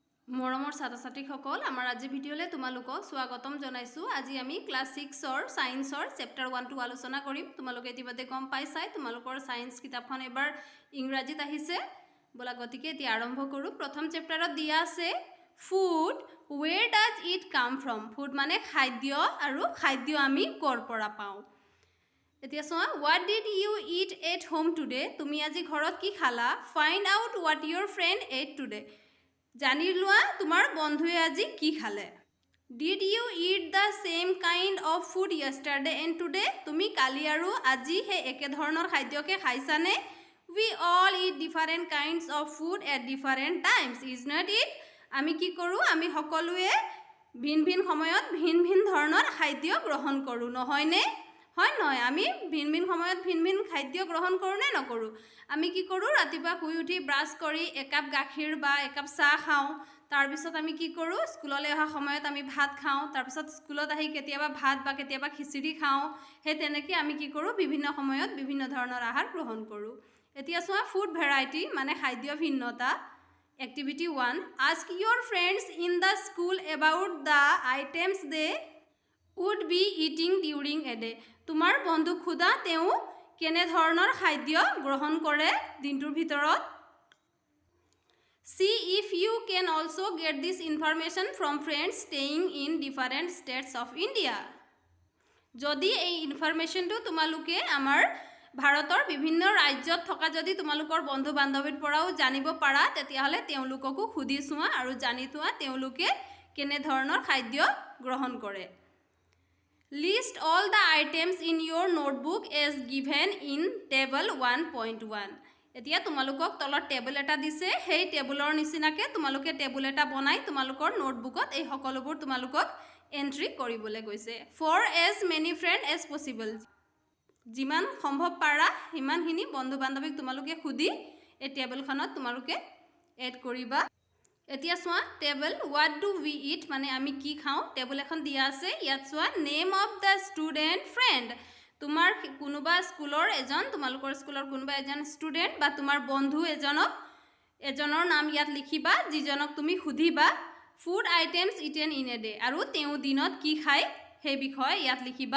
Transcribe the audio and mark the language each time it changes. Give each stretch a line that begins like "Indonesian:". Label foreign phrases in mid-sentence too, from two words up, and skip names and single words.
Assamese: মৰমৰ ছাত্ৰ-ছাত্ৰীসকল আমাৰ আজি ভিডিঅ'লে তোমালোকক স্বাগতম জনাইছো। আজি আমি ক্লাছ 6ৰ সায়েন্সৰ Chapter-1 টো আলোচনা কৰিম। তোমালোকে ইতিমধ্যে গম পাইছাই তোমালোকৰ সায়েন্স কিতাপখন এবাৰ ইংৰাজীত আহিছে। বলা গতিকে এতিয়া আৰম্ভ কৰো। প্ৰথম চেপ্টাৰত দিয়া আছে ফুড,
English: where does it come from?
Assamese: ফুড মানে খাদ্য আৰু খাদ্য আমি কৰ পৰা পাওঁ। এতিয়া চোৱা,
English: what did you eat at home today?
Assamese: তুমি আজি ঘৰত কি খালা?
English: Find out what your friend ate today.
Assamese: জানি লোৱা তোমাৰ বন্ধুৱে আজি কি খালে।
English: Did you eat the same kind of food yesterday and today?
Assamese: তুমি কালি আৰু আজি হে একে ধৰণৰ খাদ্যকে খাইছানে?
English: We all eat different kinds of food at different times, is not it?
Assamese: আমি কি কৰোঁ? আমি সকলোৱে ভিন ভিন সময়ত ভিন ভিন ধৰণৰ খাদ্য গ্ৰহণ কৰোঁ, নহয়নে? হয় নহয়, আমি ভিন ভিন সময়ত ভিন ভিন খাদ্য গ্ৰহণ কৰোঁ নে নকৰোঁ? আমি কি কৰোঁ? ৰাতিপুৱা শুই উঠি ব্ৰাছ কৰি একাপ গাখীৰ বা একাপ চাহ খাওঁ। তাৰপিছত আমি কি কৰোঁ? স্কুললৈ অহা সময়ত আমি ভাত খাওঁ। তাৰপিছত স্কুলত আহি কেতিয়াবা ভাত বা কেতিয়াবা খিচিৰি খাওঁ। সেই তেনেকৈ আমি কি কৰোঁ? বিভিন্ন সময়ত বিভিন্ন ধৰণৰ আহাৰ গ্ৰহণ কৰোঁ। এতিয়া চোৱা,
English: food variety
Assamese: মানে খাদ্য ভিন্নতা।
English: Activity 1. Ask your friends in the school about the items they would be eating during a day.
Assamese: তোমাৰ বন্ধুক সোধা তেওঁ কেনে ধৰণৰ খাদ্য গ্ৰহণ কৰে দিনটোৰ ভিতৰত।
English: See if you can also get this information from friends staying in different states of India.
Assamese: যদি এই ইনফৰমেশ্যনটো তোমালোকে আমাৰ ভাৰতৰ বিভিন্ন ৰাজ্যত থকা যদি তোমালোকৰ বন্ধু বান্ধৱীৰ পৰাও জানিব পাৰা, তেতিয়াহ'লে তেওঁলোককো সুধি চোৱা আৰু জানি থোৱা তেওঁলোকে কেনে ধৰণৰ খাদ্য গ্ৰহণ কৰে।
English: List all the items in your notebook as given in table 1.1.
Assamese: এতিয়া তোমালোকক তলত টেবুল এটা দিছে, সেই টেবুলৰ নিচিনাকৈ তোমালোকে টেবুল এটা বনাই তোমালোকৰ নোটবুকত এই সকলোবোৰ তোমালোকক এণ্ট্ৰি কৰিবলৈ কৈছে।
English: For as many friends as possible.
Assamese: যিমান সম্ভৱ পাৰা সিমানখিনি বন্ধু বান্ধৱীক তোমালোকে সুধি এই টেবুলখনত তোমালোকে এড কৰিবা। এতিয়া চোৱা,
English: table what do we eat
Assamese: মানে আমি কি খাওঁ। টেবুল এখন দিয়া আছে, ইয়াত চোৱা
English: name of the student friend.
Assamese: তোমাৰ কোনোবা স্কুলৰ তোমালোকৰ স্কুলৰ কোনোবা এজন ষ্টুডেণ্ট বা তোমাৰ বন্ধু এজনৰ নাম ইয়াত লিখিবা, যিজনক তুমি সুধিবা।
English: food items eaten in a day,
Assamese: আৰু তেওঁ দিনত কি খায় সেই বিষয়ে ইয়াত লিখিবা।